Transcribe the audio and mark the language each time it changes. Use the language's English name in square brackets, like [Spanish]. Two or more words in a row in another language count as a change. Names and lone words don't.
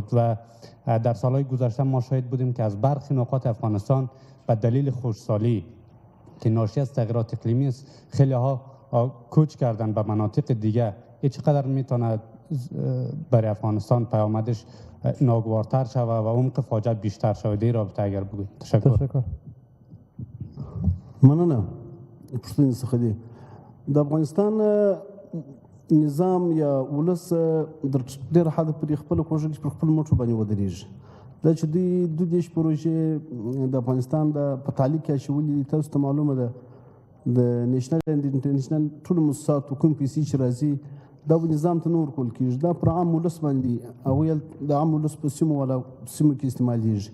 [Persian] و در سالهای گذشته ما شاهد بودیم که از برخی نقاط افغانستان به دلیل خشکسالی که ناشی از تغییرات اقلیمی است خیلی ها کوچ کردن به مناطق دیگه. این چقدر میتونه برای افغانستان پیامدش ناگوارتر شود و عمق فاجعه بیشتر شود؟ این رابطه اگر بگوید. تشکر. [Pashto] مننه. پوښتنې څخه دي د افغانستان نظام یا ولس در ډېر حد پورې خپله کوښښ پر خپل مټو باندې ودرېږي. دا چې دوی 22 پروژې د افغانستان په تعلیق کې اچولي، تاسو ته معلومه ده د [English] national and international [Pashto] ټولو مؤسساتو کوم پیسې چې راځي دا به نظام ته نه ورکول کېږي، دا پر عام ولس باندې هغوی د عام ولس په سیمو کې استعمالیږي.